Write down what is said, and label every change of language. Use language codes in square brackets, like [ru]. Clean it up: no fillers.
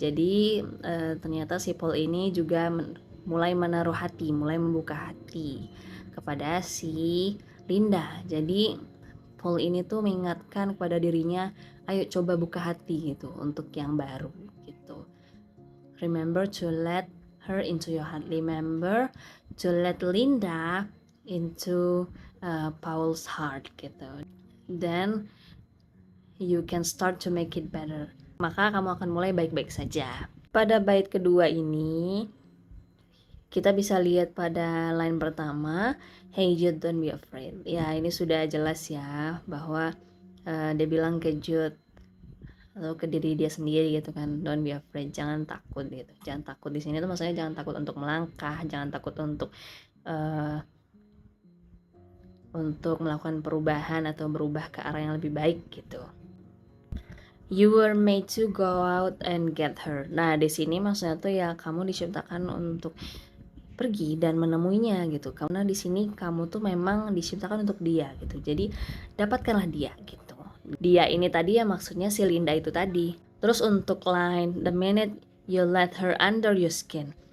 [id] Jadi ternyata si Paul ini juga mulai menaruh hati, mulai membuka hati kepada si Linda. Jadi Paul ini tuh mengingatkan kepada dirinya, ayo coba buka hati gitu untuk yang baru gitu. [en] Remember to let her into your heart. Remember to let Linda into Paul's heart [id] gitu. [en] Then you can start to make it better. [id] Maka kamu akan mulai baik-baik saja. Pada bait kedua ini, kita bisa lihat pada line pertama, [en] Hey Jude, don't be afraid. [id] Ya, ini sudah jelas ya, bahwa dia bilang ke Jude, atau ke diri dia sendiri gitu kan. [en] Don't be afraid, [id] jangan takut gitu. Jangan takut di sini tuh maksudnya jangan takut untuk melangkah, jangan takut uh, untuk melakukan perubahan atau berubah ke arah yang lebih baik gitu. [en] You were made to go out and get her. [id] Nah, di sini maksudnya tuh ya kamu diciptakan untuk pergi dan menemuinya gitu. Karena di sini kamu tuh memang diciptakan untuk dia gitu. Jadi dapatkanlah dia gitu. Dia ini tadi ya maksudnya si Linda itu tadi. Terus untuk line [en] the minute you let her under your skin.